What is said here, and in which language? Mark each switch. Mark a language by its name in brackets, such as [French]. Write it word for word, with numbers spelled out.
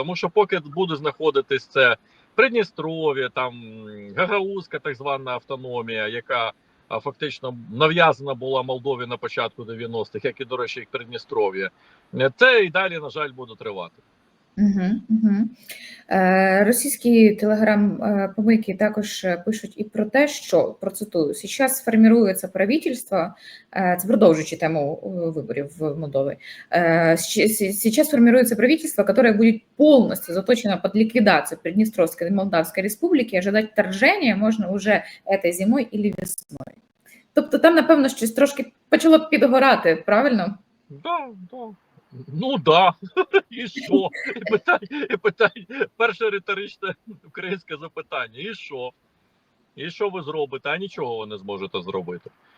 [Ukrainian] Тому що поки буде знаходитись це Придністров'я, там м, Гагаузька так звана автономія, яка а, фактично нав'язана була Молдові на початку дев'яностих, як і, до речі, як Придністров'я. Е, Це і далі, на жаль, буде тривати. Угу, угу. Е, Російські телеграм-помийки також е, пишуть і про те, що, процитую, [Russian] «сейчас сформируется правительство», [Ukrainian] е, це продовжуючи тему е, виборів в Молдові, е, [Russian] «Щ- сі- «сейчас сформируется правительство, которое будет полностью заточено под ликвидацию Приднестровской и Молдавской республики, ожидать вторжения можно уже этой зимой или весной». [Ukrainian] Тобто там, напевно, щось трошки почало підгорати, правильно? Да, да. Ну да. І що? І питання, і питання. Перше риторичне українське запитання. І що? І що ви зробите? А нічого ви не зможете зробити.